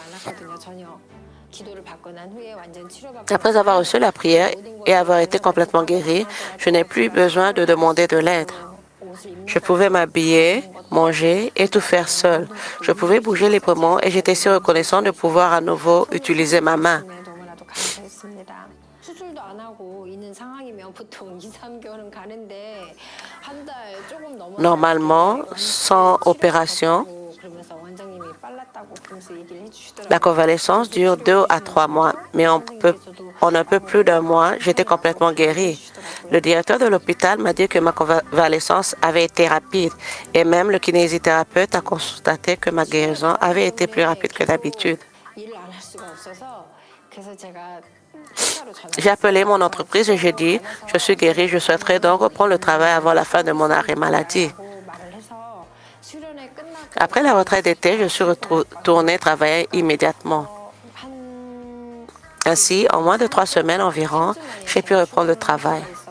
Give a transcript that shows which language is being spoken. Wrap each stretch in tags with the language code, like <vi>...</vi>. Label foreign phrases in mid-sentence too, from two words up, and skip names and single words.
<fr>Après avoir reçu la prière et avoir été complètement guéri, je n'ai plus besoin de demander de l'aide. Je pouvais m'habiller, manger et tout faire seul. Je pouvais bouger librement et j'étais si reconnaissant de pouvoir à nouveau utiliser ma main.</fr> <ko>수술도 안 하고 있는 상황이면 보통 2, 3개월은 가는데 한 달 조금 넘어</ko> <fr>Normalement, sans opération,</fr> <ko>그러면서 원장님이 빨랐다고 그러면서 얘기를 해주시더라고요.</ko> <fr>la convalescence dure 2 à 3 mois, mais en un peu plus d'un mois, j'étais complètement guérie. Le directeur de l'hôpital m'a dit que ma convalescence avait été rapide et même le kinésithérapeute a constaté que ma guérison avait été plus rapide que d'habitude.</fr> <ko>일을 안 할 수가 없어서 그래서 제가</ko> <fr>J'ai appelé mon entreprise et j'ai dit, je suis guérie, je souhaiterais donc reprendre le travail avant la fin de mon arrêt maladie. Après la retraite d'été, je suis retournée travailler immédiatement. Ainsi, en moins de 3 semaines environ, j'ai pu reprendre le travail.</fr>